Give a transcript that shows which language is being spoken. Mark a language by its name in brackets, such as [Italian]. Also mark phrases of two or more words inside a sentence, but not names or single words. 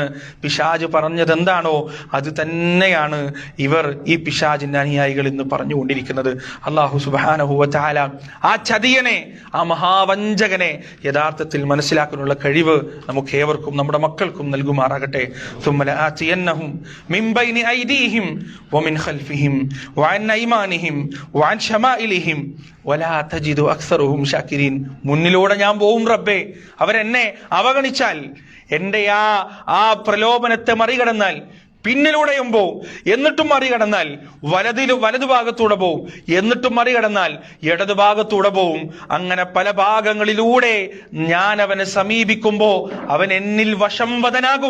[Malayalam] പിശാച് പറഞ്ഞത് എന്താണോ അത് തന്നെയാണ് ഇവർ, ഈ പിശാചിന്റെ അനുയായികൾ എന്ന് പറഞ്ഞുകൊണ്ടിരിക്കുന്നത്. അല്ലാഹു [Arabic] سبحانه وتعالى [Malayalam] ആ ചതിയനെ, ആ മഹാവഞ്ചകനെ യഥാർത്ഥത്തിൽ മനസ്സിലാക്കാനുള്ള കഴിവ് നമുക്ക് ഏവർക്കും നമ്മുടെ മക്കൾക്കും നൽകുമാറാകട്ടെ. [Arabic] ثم لآتينهم من بين أيديهم ومن خلفهم وعن أيمانهم وعن شمائلهم ولا تجد أكثرهم شاكرين. [Malayalam] മുന്നിലൂടെ ഞാൻ പോവും റബ്ബേ, അവരെന്നെ അവഗണിച്ചാൽ, എന്റെ ആ പ്രലോഭനത്തെ മറികടന്നാൽ പിന്നിലൂടെയും പോവും, എന്നിട്ടും മറികടന്നാൽ വലതുഭാഗത്തൂടെ പോവും, എന്നിട്ടും മറികടന്നാൽ ഇടതുഭാഗത്തൂടെ പോവും. അങ്ങനെ പല ഭാഗങ്ങളിലൂടെ ഞാൻ അവനെ സമീപിക്കുമ്പോ അവൻ എന്നിൽ വശംവദനാകും.